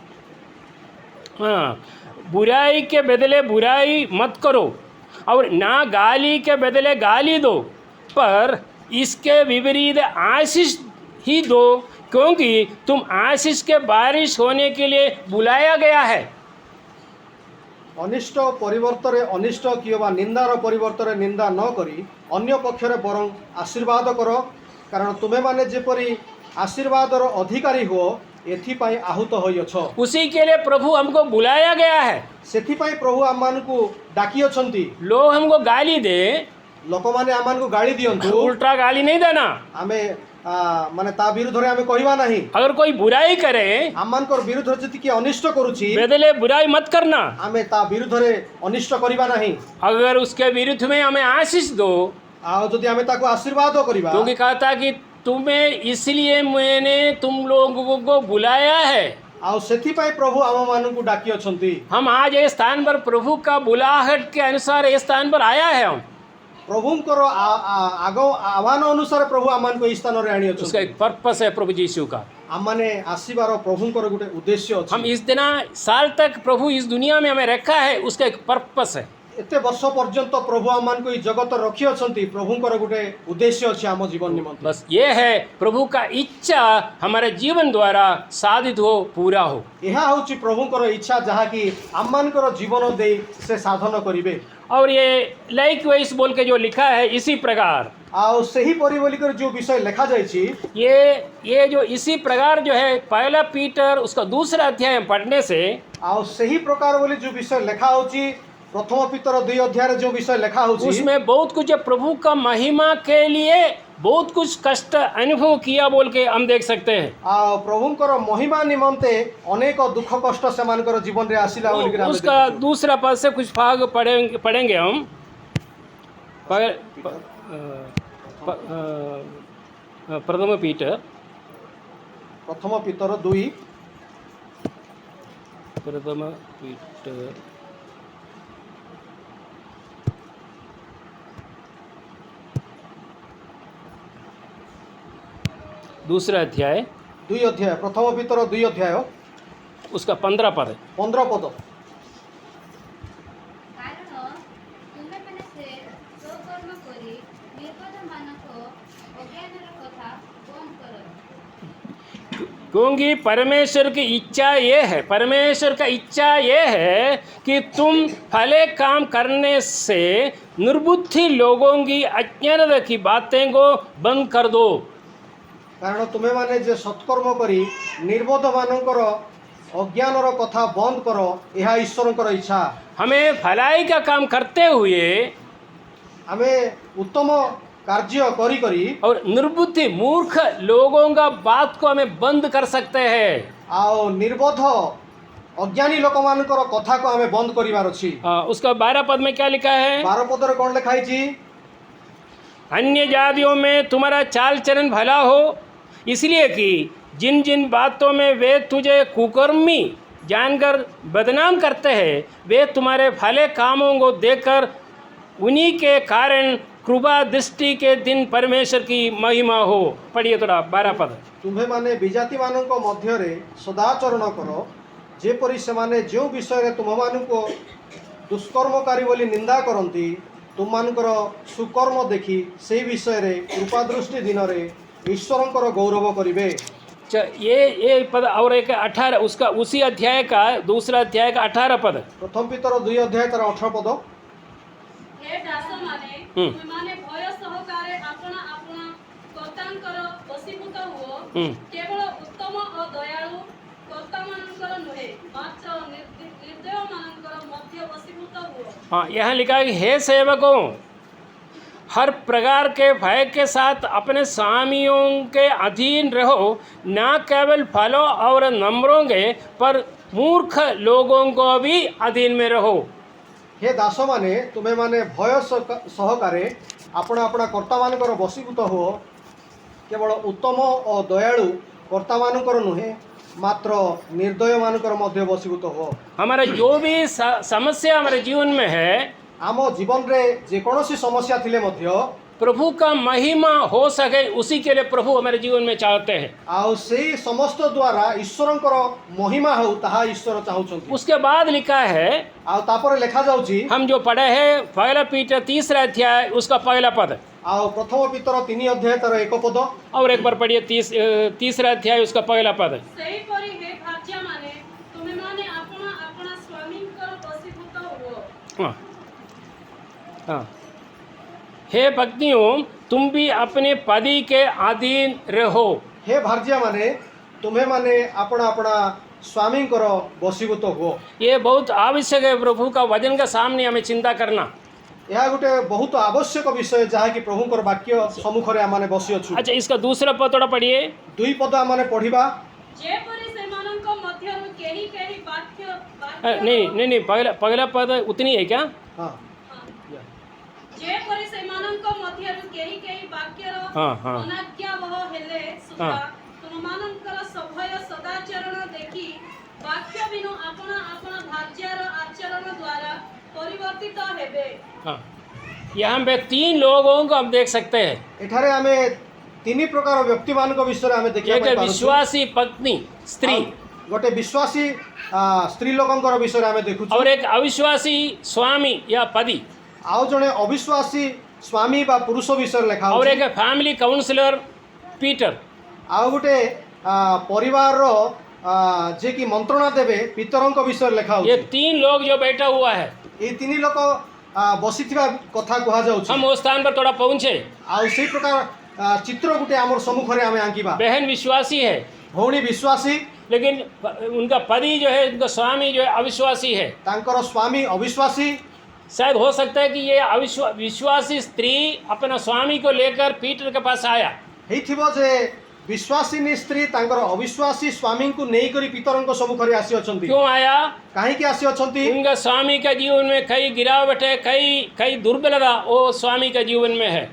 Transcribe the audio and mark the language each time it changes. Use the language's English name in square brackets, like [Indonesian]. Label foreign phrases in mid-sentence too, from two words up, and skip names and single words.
[Hindi] हाँ, बुराई के बदले बुराई मत करो और ना गाली के बदले गाली दो, पर इसके विपरीत आशीष ही दो, क्योंकि तुम आशीष के बारिश होने के लिए बुलाया गया है। [Odia] ଅନିଷ୍ଟ ପରିବର୍ତ୍ତରେ ଅନିଷ୍ଟ କିମ୍ବା ନିନ୍ଦାର ପରିବର୍ତ୍ତରେ ନିନ୍ଦା ନ କରି ଅନ୍ୟ ପକ୍ଷରେ ବରଂ ଆଶୀର୍ବାଦ କର, କାରଣ ତୁମେମାନେ ଯେପରି ଆଶୀର୍ବାଦର ଅଧିକାରୀ ହୁଅ ଏଥିପାଇଁ ଆହୁତ ହୋଇଅଛ। [Hindi] उसी के लिए प्रभु हमको बुलाया गया है। [Odia] ସେଥିପାଇଁ ପ୍ରଭୁ ଆମମାନଙ୍କୁ ଡାକିଅଛନ୍ତି। [Hindi] लोग हमको गाली दे, [Odia] ଲୋକମାନେ ଆମମାନଙ୍କୁ ଗାଳି ଦିଅନ୍ତୁ, [Hindi] उल्टा गाली नहीं देना। [Odia] ଆମେ ମାନେ ତା ବିରୁଦ୍ଧରେ ଆମେ କହିବା ନାହିଁ। [Hindi] अगर कोई बुराई करे, [Odia] ଆମମାନଙ୍କର ବିରୁଦ୍ଧରେ ଯଦି କିଏ ଅନିଷ୍ଟ କରୁଛି, [Hindi] बदले बुराई मत करना। [Odia] ଆମେ ତା ବିରୁଦ୍ଧରେ ଅନିଷ୍ଟ କରିବା ନାହିଁ। [Hindi] अगर उसके विरुद्ध में हमें आशीष दो, [Odia] ଆଉ ଯଦି ଆମେ ତାକୁ ଆଶୀର୍ବାଦ କରିବା, [Hindi] क्योंकि कहता कि तुम्हें इसलिए मैंने तुम लोगों को बुलाया है। [Odia] ଆଉ ସେଥିପାଇଁ ପ୍ରଭୁ ଆମମାନଙ୍କୁ ଡାକିଅଛନ୍ତି। [Hindi] हम आज ये स्थान पर प्रभु का बुलाहट के अनुसार ये स्थान पर आया है। हम [Odia] ପ୍ରଭୁଙ୍କର ଆଗ ଆହ୍ୱାନ ଅନୁସାରେ ପ୍ରଭୁ ଆମମାନଙ୍କୁ ଏହି ସ୍ଥାନରେ [Hindi] उसका [Odia] ଆଣିଅଛନ୍ତି। [Hindi] एक पर्पस है प्रभु यीशु का। [Odia] ଆମମାନେ ଆସିବାର ପ୍ରଭୁଙ୍କର ଗୋଟେ ଉଦ୍ଦେଶ୍ୟ [Hindi] हम [Odia] ଅଛି। [Hindi] इस दिन साल तक प्रभु इस दुनिया में हमें रखा है, उसका एक पर्पस है। [Odia] ଏତେ ବର୍ଷ ପର୍ଯ୍ୟନ୍ତ ପ୍ରଭୁ ଆମମାନଙ୍କୁ ଏହି ଜଗତ ରଖିଅଛନ୍ତି, ପ୍ରଭୁଙ୍କର ଗୋଟେ ଉଦ୍ଦେଶ୍ୟ ଅଛି ଆମ ଜୀବନ ନିମନ୍ତେ। [Hindi] बस ये है प्रभु का इच्छा हमारे जीवन द्वारा साधित हो, पूरा हो। [Odia] ଏହା ହେଉଛି ପ୍ରଭୁଙ୍କର ଇଚ୍ଛା, ଯାହାକି ଆମମାନଙ୍କର ଜୀବନ ଦେଇ ସେ ସାଧନ କରିବେ। [Hindi] और ये लाइक वाइज बोल के जो लिखा है इसी प्रकार, [Odia] ଆଉ ସେହିପରି ବୋଲିକରି ଯେଉଁ ବିଷୟ ଲେଖାଯାଇଛି, [Hindi] ये जो इसी प्रकार जो है पहला पीटर उसका 2 अध्याय पढ़ने से [Odia] ଆଉ ସେହି ପ୍ରକାର ବୋଲି ଯେଉଁ ବିଷୟ ଲେଖା ହେଉଛି, ପ୍ରଥମ ପିତର 2 ଅଧ୍ୟାୟରେ ଯେଉଁ ବିଷୟ ଲେଖା ହେଉଛି, [Hindi] उसमें बहुत कुछ प्रभु का महिमा के लिए बहुत कुछ कष्ट अनुभव किया बोल के हम देख सकते हैं। [Odia] ଆଉ ପ୍ରଭୁଙ୍କର ମହିମା ନିମନ୍ତେ ଅନେକ ଦୁଃଖ କଷ୍ଟ ସେମାନଙ୍କର ଜୀବନରେ ଆସିଲା ବୋଲିକରି ଆମେ [Hindi] उसका [Odia] ଦେଖୁଛୁ। [Hindi] 2 पद से कुछ भाग पढ़ेंगे हम। प्रथम पीटर [Odia] ପ୍ରଥମ ପିତର 2 [Hindi] प्रथम पीटर 2 अध्याय [Odia] 2 ଅଧ୍ୟାୟ, ପ୍ରଥମ ପିତର 2 ଅଧ୍ୟାୟ [Hindi] उसका 15 पद है। [Odia] 15 ପଦ। କାରଣ ତୁମେମାନେ ନିର୍ଗତମାନଙ୍କ ଅଜ୍ଞାନର କଥା ବନ୍ଦ କର। [Hindi] क्योंकि परमेश्वर की इच्छा ये है, परमेश्वर का इच्छा ये है कि तुम भले काम करने से निर्बुद्धि लोगों की अज्ञानता की बातें को बंद कर दो। [Odia] କାରଣ ତୁମେମାନେ ଯେ ସତ୍କର୍ମ କରି ନିର୍ବୋଧ ମାନଙ୍କର ଅଜ୍ଞାନର କଥା ବନ୍ଦ କର, ଏହା ଈଶ୍ୱରଙ୍କର ଇଚ୍ଛା। [Hindi] हमें भलाई का काम करते हुए [Odia] ଆମେ ଉତ୍ତମ କାର୍ଯ୍ୟ କରି କରି [Hindi] और निर्बुद्धि मूर्ख लोगों का बात को हमें बंद कर सकते हैं। [Odia] ଆଉ ନିର୍ବୋଧ ଅଜ୍ଞାନୀ ଲୋକମାନଙ୍କର କଥାକୁ ଆମେ ବନ୍ଦ କରିବାର ଅଛି। [Hindi] उसका 12 पद में क्या लिखा है? [Odia] 12 ପଦରେ କ'ଣ ଲେଖା ହେଇଛି? [Hindi] अन्य जातियों में तुम्हारा चाल चलन भला हो, इसलिए कि जिन जिन बातों में वे तुझे कुकर्मी जानकर बदनाम करते हैं, वे तुम्हारे भले कामों को देखकर उन्हीं के कारण कृपा दृष्टि के दिन परमेश्वर की महिमा हो। पढ़िए थोड़ा 12 पद। [Odia] ତୁମ୍ଭେମାନେ ବିଜାତିମାନଙ୍କ ମଧ୍ୟରେ ସଦାଚରଣ କର, ଯେପରି ସେମାନେ ଯେଉଁ ବିଷୟରେ ତୁମମାନଙ୍କୁ ଦୁଷ୍କର୍ମକାରୀ ବୋଲି ନିନ୍ଦା କରନ୍ତି, ତୁମମାନଙ୍କର ସୁକର୍ମ ଦେଖି ସେହି ବିଷୟରେ କୃପାଦୃଷ୍ଟି ଦିନରେ ଈଶ୍ୱରଙ୍କର ଗୌରବ କରିବେ। [Hindi] ये पद और एक 18 उसका उसी अध्याय का दूसरा अध्याय का 18 पद। [Odia] ପ୍ରଥମ ପିତର 2 ଅଧ୍ୟାୟ ତାର 18 ପଦ। हे दासମାନେ ତୁମେମାନେ ଭୟ ସହକାରେ ଆପଣା ଆପଣା କର୍ତ୍ତାଙ୍କର ବଶୀଭୂତ ହୁଅ, କେବଳ ଉତ୍ତମ ଓ ଦୟାଳୁ କର୍ତ୍ତାମାନଙ୍କର ନୁହେଁ, ମାତ୍ର ନିର୍ଦୟମାନଙ୍କର ମଧ୍ୟ ବଶୀଭୂତ ହୁଅ। [Hindi] हाँ, यहाँ लिखा है कि हे सेवकों, हर प्रकार के भय के साथ अपने स्वामियों के अधीन रहो, ना केवल फलों और नम्रों के पर मूर्ख लोगों को भी अधीन में रहो। [Odia] हे ଦାସମାନେ ତୁମେମାନେ ଭୟ ସହକାରେ ଆପଣା ଆପଣା କର୍ତ୍ତାମାନଙ୍କର ବଶୀଭୂତ ହୁଅ, କେବଳ ଉତ୍ତମ ଓ ଦୟାଳୁ କର୍ତ୍ତାମାନଙ୍କର ନୁହେଁ, ମାତ୍ର ନିର୍ଦ୍ଦୟମାନଙ୍କର ମଧ୍ୟ ବଶୀଭୂତ ହୁଅ। [Hindi] हमारा जो भी समस्या हमारे जीवन में है, [Odia] ଆମ ଜୀବନରେ ଯେକୌଣସି ସମସ୍ୟା ଥିଲେ ମଧ୍ୟ [Hindi] प्रभु का महिमा हो सके उसी के लिए प्रभु हमारे जीवन में चाहते हैं। [Odia] ଆଉ ସେଇ ସମସ୍ତ ଦ୍ୱାରା ଈଶ୍ୱରଙ୍କର ମହିମା ହେଉ ତାହା ଈଶ୍ୱର ଚାହୁଁଛନ୍ତି। [Hindi] उसके बाद लिखा है, [Odia] ଆଉ ତାପରେ ଲେଖାଯାଉଛି, [Hindi] हम जो पढ़े हैं पहला पीटर 3 अध्याय उसका पहला पद, [Odia] ଆଉ ପ୍ରଥମ ପିତର 3 ଅଧ୍ୟାୟ ତାର 1 ପଦ। [Hindi] और एक बार पढ़िए 3 अध्याय उसका पहला पद। [Odia] ସେହିପରି ହେ ଭାର୍ଯ୍ୟାମାନେ ତୁମେମାନେ ଆପଣା ଆପଣା ସ୍ୱାମୀଙ୍କର ବଶୀଭୂତ ହୁଅ। [Hindi] हाँ हाँ, हे भक्तियों, तुम भी अपने पति के अधीन रहो। [Odia] ହେ ଭାର୍ଯ୍ୟାମାନେ ତୁମେମାନେ ଆପଣା ଆପଣା ସ୍ୱାମୀଙ୍କର ବଶୀଭୂତ ହୁଅ। [Hindi] ये बहुत आवश्यक है प्रभु का वचन का सामने हमें चिंता करना। [Odia] ଏହା ଗୋଟେ ବହୁତ ଆବଶ୍ୟକ ବିଷୟ ଯାହାକି ପ୍ରଭୁଙ୍କର ବାକ୍ୟ ସମ୍ମୁଖରେ ଆମମାନେ ବସିଅଛୁ। [Hindi] अच्छा, इसका दूसरा पद थोड़ा पढ़िए। [Odia] 2 ପଦ ଆମମାନେ ପଢ଼ିବା। ଯେପରି ସେମାନଙ୍କ ମଧ୍ୟରୁ କେହି କେହି [Hindi] नहीं, पहला पद उतनी है क्या? [Odia] ହଁ ଯେପରି ସେମାନଙ୍କ ମଧ୍ୟରୁ କେହି କେହି ବାକ୍ୟର ହଁ। ଅନାଜ୍ଞାବହ ହେଲେ ସୁଦ୍ଧା ତୁମମାନଙ୍କର ସଭୟ ସଦାଚରଣ ଦେଖି ବାକ୍ୟ ବିନୁ ଆପଣା ଆପଣା ଭାର୍ଯ୍ୟାର ଆଚରଣ ଦ୍ୱାରା ପରିବର୍ତ୍ତିତ ହେବେ। [Hindi] हाँ, यहाँ पे 3 लोगों को हम देख सकते हैं। [Odia] ଏଠାରେ ଆମେ 3 ପ୍ରକାର ବ୍ୟକ୍ତିମାନଙ୍କ ବିଷୟରେ ଆମେ ଦେଖିବା [Hindi] एक [Odia] ପାଇଁ ପାରୁଛୁ। [Hindi] विश्वासी पत्नी स्त्री, [Odia] ଗୋଟେ ବିଶ୍ୱାସୀ ସ୍ତ୍ରୀ ଲୋକଙ୍କର ବିଷୟରେ ଆମେ ଦେଖୁଛୁ, [Hindi] और एक अविश्वासी स्वामी या पति, [Odia] ଆଉ ଜଣେ ଅବିଶ୍ୱାସୀ ସ୍ୱାମୀ ବା ପୁରୁଷ ବିଷୟରେ ଲେଖା [Hindi] और [Odia] ହେଉଛି, [Hindi] एक [English] family counselor [Hindi] पीटर। [Odia] ଆଉ ଗୋଟେ ପରିବାରର ଯିଏକି ମନ୍ତ୍ରଣା ଦେବେ ପିତରଙ୍କ ବିଷୟରେ ଲେଖା [Hindi] ये [Odia] ହେଉଛି। [Hindi] 3 लोग जो बैठा हुआ है, [Odia] ଏଇ 3 ଲୋକ ବସିଥିବା କଥା କୁହାଯାଉଛି। [Hindi] हम उस स्थान पर थोड़ा पहुँचे। [Odia] ଆଉ ସେଇ ପ୍ରକାର ଚିତ୍ର ଗୋଟେ ଆମର ସମ୍ମୁଖରେ ଆମେ ଆଙ୍କିବା। [Hindi] बहन विश्वासी है, [Odia] ଭଉଣୀ ବିଶ୍ୱାସୀ, [Hindi] लेकिन उनका पति जो है, उनका स्वामी जो है अविश्वासी है। [Odia] ତାଙ୍କର ସ୍ୱାମୀ ଅବିଶ୍ୱାସୀ। [Hindi] शायद हो सकता है कि ये विश्वासी स्त्री अपना स्वामी को लेकर पीटर के पास आया, [Odia] ହେଇଥିବ ଯେ ବିଶ୍ୱାସିନୀ ସ୍ତ୍ରୀ ତାଙ୍କର ଅବିଶ୍ୱାସୀ ସ୍ୱାମୀଙ୍କୁ ନେଇକରି ପିତରଙ୍କ ସମ୍ମୁଖରେ ଆସିଅଛନ୍ତି। [Hindi] क्यों आया? [Odia] କାହିଁକି ଆସିଅଛନ୍ତି? [Hindi] उनका स्वामी का जीवन में कई गिरावट है, कई दुर्बलता वो स्वामी का जीवन में है।